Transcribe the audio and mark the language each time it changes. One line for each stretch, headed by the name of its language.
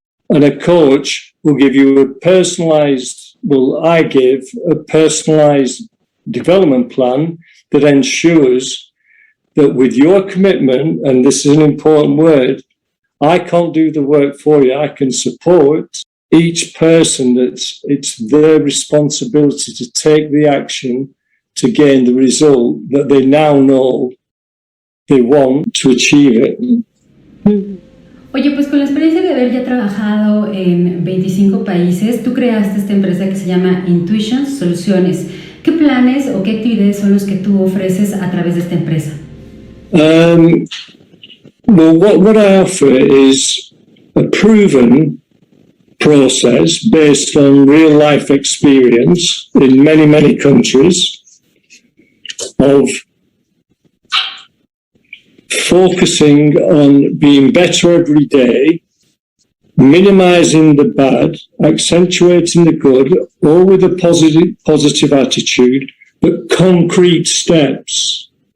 English: And a coach will give you a personalized, I give a personalized development plan that ensures that with your commitment, and this is an important word, I can't do the work for you. I can support each person. It's their responsibility to take the action to gain the result that they now know they want to achieve it.
Spanish: Oye, pues con la experiencia de haber ya trabajado en 25 países, tú creaste esta empresa que se llama Intuition Soluciones. ¿Qué planes o qué actividades son los que tú ofreces a través de esta empresa?
English: Well, what I offer is a proven process based on real life experience in many, many countries of focusing on being better every day, minimizing the bad, accentuating the good, all with a positive attitude, but concrete steps.